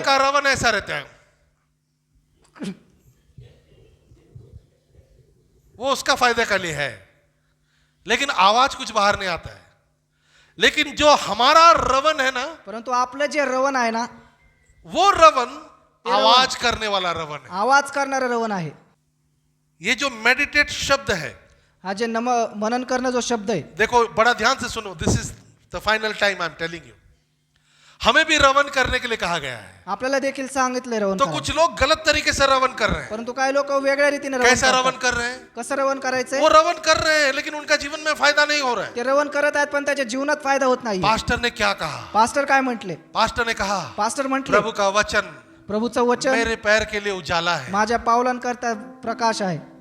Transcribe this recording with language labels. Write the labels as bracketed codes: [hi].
[hi] का रवन ऐसा रहता है, वो उसका फायदे के लिए है, लेकिन आवाज कुछ बाहर नहीं आता है. लेकिन जो हमारा रवन है ना, [mr] परंतु आपलं जे रवण आहे ना, [hi] वो रवन आवाज करने वाला रवन है. [mr] आवाज करणारं रवण आहे. [hi] ये जो मेडिटेट शब्द है, [mr] हा जे मनन करणं जो शब्द आहे, [hi] देखो बड़ा ध्यान से सुनो. [en] This is the final time I am telling you. [hi] हमें भी रवन करने के लिए कहा गया है. [mr] आपल्याला देखील सांगितलंय रवण [hi] तो [mr] करायला. [hi] कुछ लोग गलत तरीके से रवन कर रहे हैं. [mr] परंतु काही लोक वेगळ्या रीतीने रवण [hi] कैसा [mr] करतात. [hi] रवन कर रहे हैं? [mr] कसं रवण करायचंय? [hi] वो रवन कर रहे हैं लेकिन उनका जीवन में फायदा नहीं हो रहा है. [mr] ते रवण करत आहेत पण त्याच्या जीवनात फायदा होत नाही. [hi] पास्टर ने क्या कहा? [mr] पास्टर काय म्हटले? [hi] पास्टर ने कहा [mr] पास्टर म्हटले [hi] प्रभु का वचन [mr] प्रभूचं वचन [hi] मेरे पैर के लिए उजाला है. [mr] माझ्या पावलांकरता प्रकाश आहे.